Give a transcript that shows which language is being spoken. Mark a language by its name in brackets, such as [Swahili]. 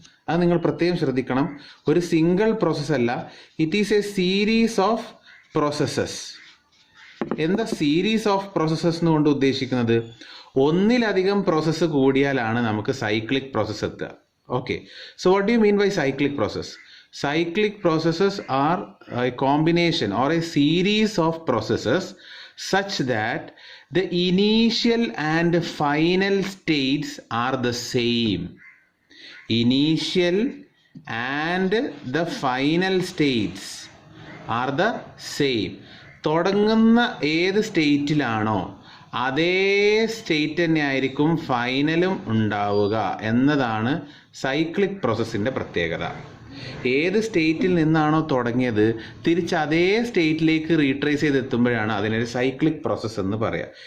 [Malayalam] അത് നിങ്ങൾ പ്രത്യേകം ശ്രദ്ധിക്കണം. ഒരു സിംഗിൾ പ്രോസസ് അല്ല, [English] It is a series of processes. [Malayalam] എന്താ സീരീസ് ഓഫ് പ്രോസസ്സസ് എന്നുകൊണ്ട് ഉദ്ദേശിക്കുന്നത്? ഒന്നിലധികം പ്രോസസ്സ് കൂടിയാലാണ് നമുക്ക് സൈക്ലിക് പ്രോസസ്സ് എത്തുക. [English] Okay, so what do you mean by cyclic process? Cyclic processes are a combination or a series of processes such that the initial and final states are the same. Initial and the final states are the same. [Malayalam] തുടങ്ങുന്ന ഏത് സ്റ്റേറ്റിലാണോ അതേ state തന്നെ ആയിരിക്കും ഫൈനലും ഉണ്ടാവുക എന്നതാണ് cyclic പ്രോസസ്സിൻ്റെ പ്രത്യേകത. ഏത് സ്റ്റേറ്റിൽ നിന്നാണോ തുടങ്ങിയത് തിരിച്ച് അതേ സ്റ്റേറ്റിലേക്ക് റീട്രേസ് ചെയ്തെത്തുമ്പോഴാണ് അതിനൊരു സൈക്ലിക് പ്രോസസ്സ് എന്ന് പറയുക.